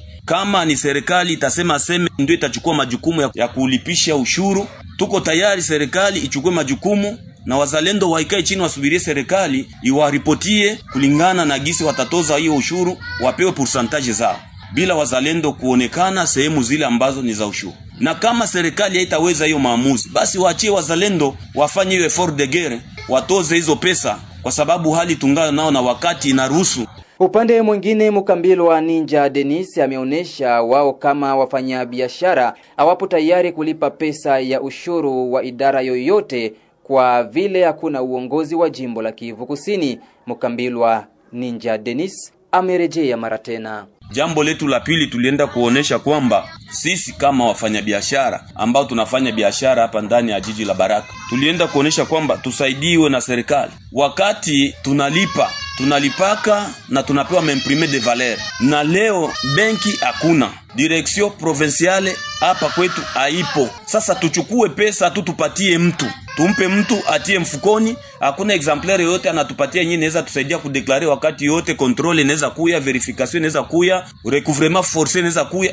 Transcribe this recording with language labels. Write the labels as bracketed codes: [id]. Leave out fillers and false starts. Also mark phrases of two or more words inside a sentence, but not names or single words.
[sw] Kama ni serikali itasema ndio itachukua majukumu ya kulipisha ushuru, tuko tayari serikali ichukue majukumu na wazalendo waikae chini wasubirie serikali iwaripotie kulingana na gisi watatoza hiyo ushuru, wapewe pourcentage zao, bila wazalendo kuonekana sehemu zile ambazo ni za ushuru. Na kama serikali haitaweza hiyo maamuzi, basi waachie wazalendo wafanye hiyo [fr] effort de guerre, [sw] watoze hizo pesa, kwa sababu hali tungana nao na wakati inaruhusu. Upande mwingine, Mukambilwa Ninja Denis ameonesha wao kama wafanyabiashara hawapo tayari kulipa pesa ya ushuru wa idara yoyote kwa vile hakuna uongozi wa jimbo la Kivu Kusini. Mukambilwa Ninja Denis amerejea mara tena. Jambo letu la pili, tulienda kuonesha kwamba sisi kama wafanyabiashara ambao tunafanya biashara hapa ndani ya jiji la Baraka, tulienda kuonesha kwamba tusaidiwe na serikali. Wakati tunalipaka na tunapewa [fr] memprime de valeur, [sw] na leo benki hakuna, [fr] direction provinciale [sw] hapa kwetu haipo. Sasa tuchukue pesa tupatie mtu, tumpe mtu atie mfukoni, hakuna exemplaire yote anatupatia nyinyi inaweza tusaidia kudeklare wakati yote, control inaweza kuya, verification inaweza kuya, [fr] recouvrement forcé [sw] inaweza kuya.